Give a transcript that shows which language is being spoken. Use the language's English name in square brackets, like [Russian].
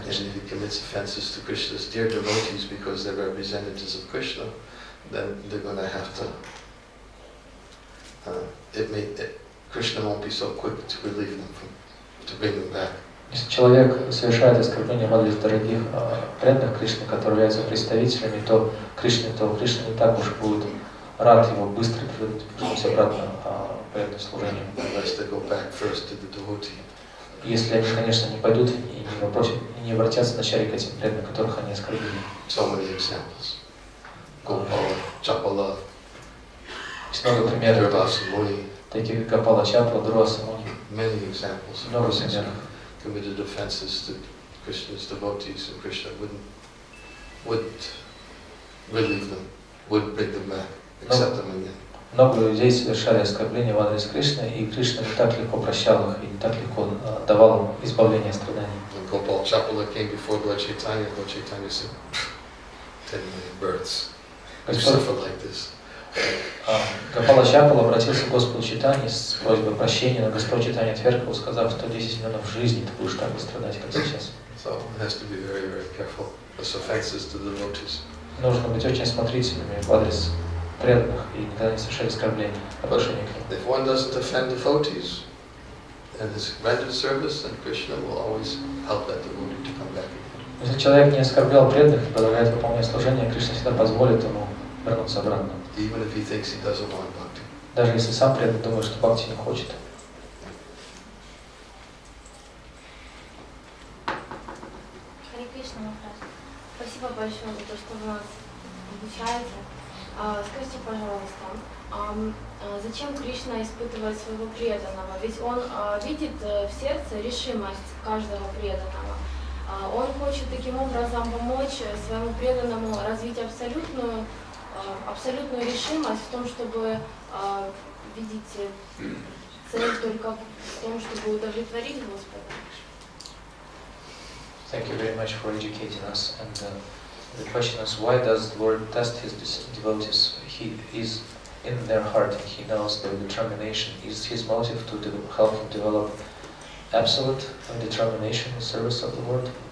[English] And [Russian] Кришны. [English] if he commits offenses to Krishna's dear devotees because they're representatives of Krishna, then they're going to have to. Krishna won't be so quick to relieve them to bring them back. [Russian] Если человек совершает оскорбление в адрес дорогих преданных Кришны, которые являются представителями, то Кришна не так уж будет рад его быстро вернуть обратно в преданное служение. [English] Unless they go back first to the devotee. [Russian] Если они, конечно, не пойдут и не обратятся вначале к этим преданным, которых они оскорбили. [English] So many examples. Gopala, Chapala, [Russian] Есть много примеров, [English] Durvasumuni. [Russian] таких как Гопала Чапла, Дхрувасумуни. [English] Many examples. [Russian] Много примеров. [English] Committed offenses to Krishna's devotees, and Krishna wouldn't relieve them, wouldn't bring them back, accept them again. [Russian] Много людей совершали оскорбления в адрес Кришны, и Кришна не так легко прощал их и не так легко давал им избавление от страданий. [English] When Gopal Chapala came before Lord Chaitanya said, 10 million births. You suffer like this. [Russian] Гопала Чапала обратился к Господу Чайтанье с просьбой прощения, но Господь Чайтанья отверг его, сказав, 110 миллионов жизней ты будешь так бы страдать, как сейчас. [English] So one has to be very, very careful. As offenses to the devotees. [Russian] Нужно быть очень осмотрительными в адрес преданных и никогда не совершать оскорблений в отношении к ним. [English] If one doesn't offend devotees and has rendered service, then Krishna will always help that devotee to come back again. [Russian] Если человек не оскорблял преданных и продолжает выполнять служение, Кришна всегда позволит ему вернуться обратно. [English] Even if he thinks he doesn't want bhakti. [Russian] Даже если сам преданный думает, что бхакти не хочет. Харе Кришна, Махараджа. Спасибо большое за то, что вы нас обучаете. Скажите, пожалуйста, зачем Кришна испытывает своего преданного? Ведь он видит в сердце решимость каждого преданного. Он хочет таким образом помочь своему преданному развить абсолютную решимость в том, чтобы видеть цель только в том, чтобы удовлетворить Господа. [English] Thank you very much for educating us. And the question is, why does the Lord test His devotees? He is in their heart, and He knows their determination. Is His motive to help them develop absolute determination in service of the Lord?